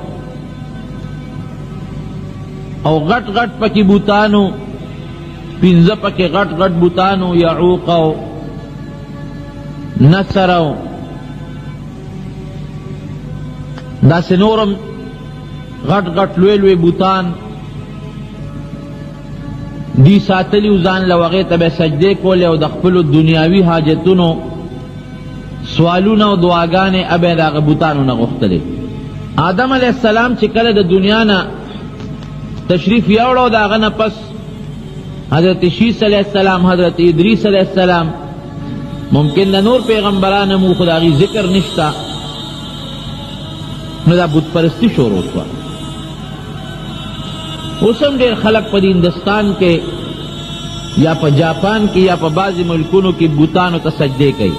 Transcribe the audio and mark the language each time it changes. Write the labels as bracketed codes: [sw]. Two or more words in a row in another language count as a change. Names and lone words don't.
[ps] او غټ غټ پکې بوتانو، 15 پکې غټ غټ بوتانو، یعوق او نصر او داسې نورم غټ غټ لوی لوی بوتان دی ساتلی و ځان له هغې ته به سجدې کولې او د خپلو دنیاوي حاجتونو سوالونه او دعاګانې به د هغه بوتانو نه غوښتلې. آدم [ar] علیہ السلام [ps] چې کله د دنیا نه تشریف یوړو، د هغه نه پس حضرت شیس [ar] علیہ السلام، [ps] حضرت ادریس [ar] علیہ السلام، [ps] ممکن د نور پیغمبرانو مو خو د هغې ذکر نشته، نو دا بت پرستی شروع شوه. اوس هم ډېر خلک په هندوستان کې یا په جاپان کې یا په بعضې ملکونو کې بوتانو ته سجدې کوي.